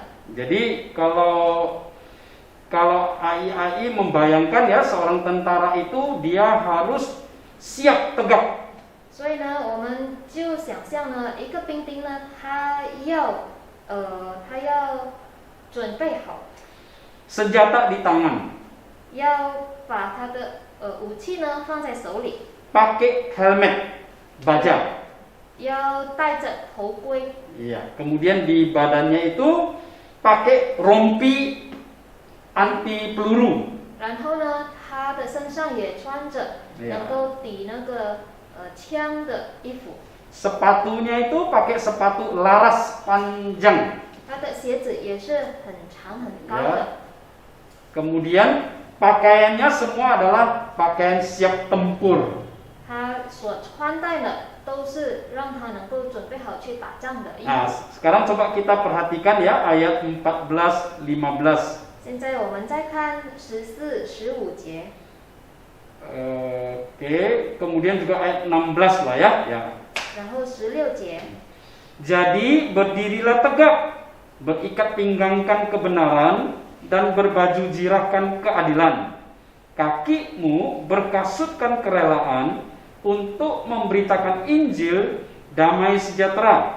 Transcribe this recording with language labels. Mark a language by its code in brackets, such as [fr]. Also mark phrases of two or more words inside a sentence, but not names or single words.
[id] Jadi kalau AI membayangkan ya seorang tentara itu dia harus siap tegak. [zh] 所以呢，我们就想象呢，一个兵丁呢，他要准备好， [id] Senjata di tangan, [zh] 要把他的武器呢放在手里， [id] pakai helmet baja. [zh] 要戴着头盔， [id] Iya, kemudian di badannya itu pakai rompi anti peluru. [zh] 然后呢，他的身上也穿着 [id] Iya. [zh] 能够抵那个枪的衣服， [id] Sepatunya itu pakai sepatu laras panjang. [zh] 他的鞋子也是很长很高 [id] Ya. [zh] 的。 [id] Kemudian pakaiannya semua adalah pakaian siap tempur. [zh] 他所穿戴的都是让他能够准备好去打仗的衣 [id] Nah, [zh] 服。 [id] sekarang coba kita perhatikan ya ayat 14, 15. [zh] 现在我们再看14、15节， [id] Oke, kemudian juga ayat 16 lah ya. [zh] 然后16节。 [id] Jadi berdirilah tegak, berikat pinggangkan kebenaran dan berbaju jirahkan keadilan. Kakimu berkasutkan kerelaan untuk memberitakan Injil damai sejahtera.